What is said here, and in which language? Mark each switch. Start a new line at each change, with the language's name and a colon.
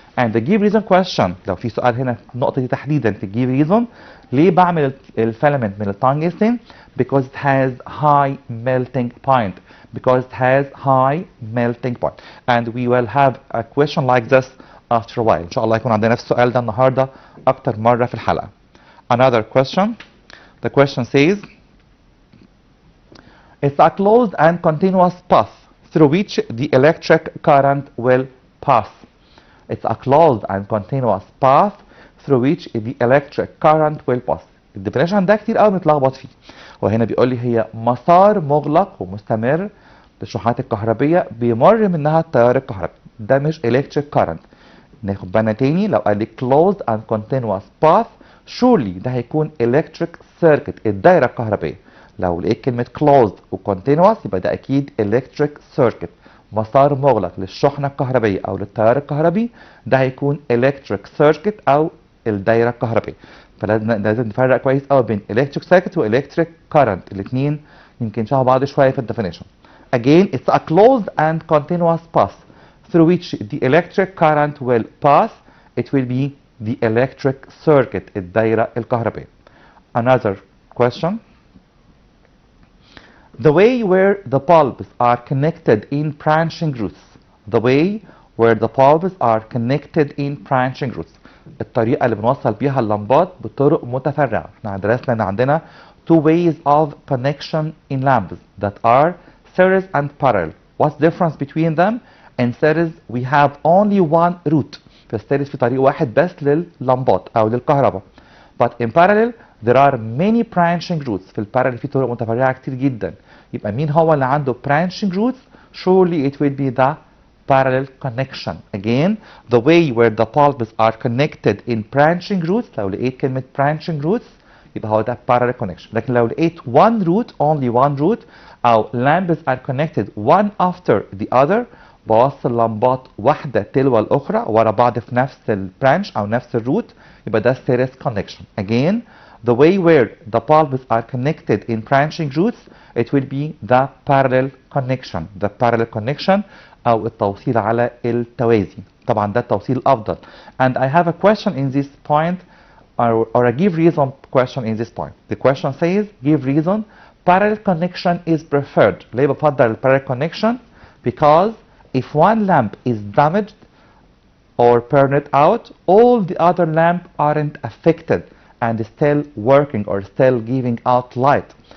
English: And the give reason question,
Arabic: لو في سؤال هنا النقطة دي تحديدا في
English: give reason,
Arabic: ليه بعمل الفيلامنت من التنجستين؟
English: Because it has high melting point. Because it has high melting point. And we will have a question like this after a while.
Arabic: إن شاء الله يكون عندنا نفس السؤال ده النهاردة أكتر مرة في الحلقة.
English: Another question. The question says, it's a closed and continuous path through which the electric current will pass. It's a closed and continuous path through which the electric current will pass.
Arabic: الديفينيشن ده كتير قوي بنتلخبط فيه. وهنا بيقول لي هي مسار مغلق ومستمر للشحنات الكهربية بيمر منها التيار الكهربي. ده مش electric current. ناخد بالنا تاني لو قال لي
English: closed and continuous path
Arabic: surely ده هيكون electric circuit الدايرة الكهربية. لو لقيت كلمة closed و continuous يبقى ده أكيد electric circuit مسار مغلق للشحنة الكهربية أو للتيار الكهربي. ده هيكون electric circuit أو الدايرة الكهربية. فلازم نفرق كويس قوي بين electric circuit و electric current. الاثنين يمكن شبه بعض شوية في الديفينيشن.
English: Again, it's a closed and continuous path through which the electric current will pass. It will be the electric circuit الدايرة الكهربية. Another question. The way where the bulbs are connected in branching roots. The way where the bulbs are connected in branching roots.
Arabic: الطريقة اللي بنوصل بيها اللمبات بطرق متفرعة. احنا درسنا ان عندنا
English: two ways of connection in lamps that are series and parallel. What's the difference between them? In series we have only one route.
Arabic: في السيريز في طريق واحد بس لللمبات او للكهرباء.
English: But in parallel there are many branching roots.
Arabic: في البارالل في طرق متفرعة كتير جدا. يبقى مين هو اللي عنده
English: branching roots؟ Surely it will be the parallel connection. Again, the way where the pulps are connected in branching roots.
Arabic: لو لقيت كلمة branching roots يبقى هو ده parallel connection. لكن لو لقيت
English: one root, only one root,
Arabic: أو
English: lambs are connected one after the other،
Arabic: بوصل لمبات واحدة تلو الأخرى ورا بعض في نفس البرانش أو نفس الروت، يبقى ده series connection.
English: Again, the way where the pulps are connected in branching roots, it will be the parallel connection.
Arabic: The parallel connection أو التوصيل على التوازي. طبعا ده التوصيل الأفضل.
English: And I have a question in this point, or a give reason question in this point. The question says, give reason, parallel connection is preferred.
Arabic: ليه بفضل
English: parallel connection? Because if one lamp is damaged or burned out, all the other lamps aren't affected and still working or still giving out light.